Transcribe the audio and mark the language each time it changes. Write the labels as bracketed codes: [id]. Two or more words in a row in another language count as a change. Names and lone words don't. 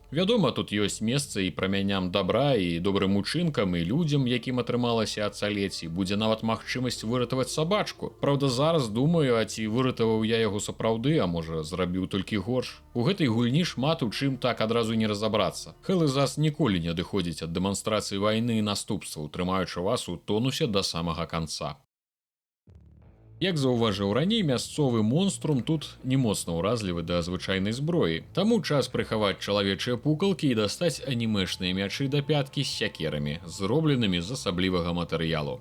[be] Вядома, тут ёсць месца і прамяням добра, і добрым учынкам, і людзям, якім атрымалася ацалець, і будзе нават магчымасць выратаваць сабачку. Праўда, зараз думаю, а ці выратаваў я яго сапраўды, а можа, зрабіў толькі горш. У гэтай гульні шмат у чым так адразу не разабрацца. Hell is Us ніколі не адыходзіць ад дэманстрацыі вайны і наступстваў, трымаючы вас у тонусе да самага канца. Як заўважыў раней, мясцовы монструм тут не моцна ўразлівы да звычайнай зброі. Таму час прыхаваць чалавечыя пукалкі і дастаць анімешныя мячы да пяткі з сякерамі, зробленымі з асаблівага матэрыялу.